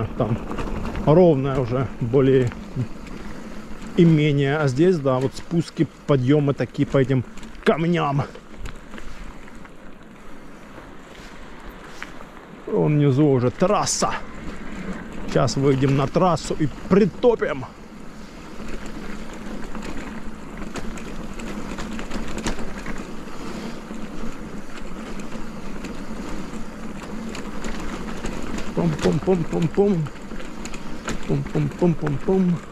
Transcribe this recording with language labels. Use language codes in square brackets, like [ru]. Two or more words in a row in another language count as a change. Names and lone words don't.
[ru] Там ровная уже, более и менее. А здесь, да, вот спуски, подъемы такие по этим камням. Вон внизу уже трасса. Сейчас выйдем на трассу и притопим. Пум-пум-пум-пум-пум. Пум-пум-пум-пум-пум.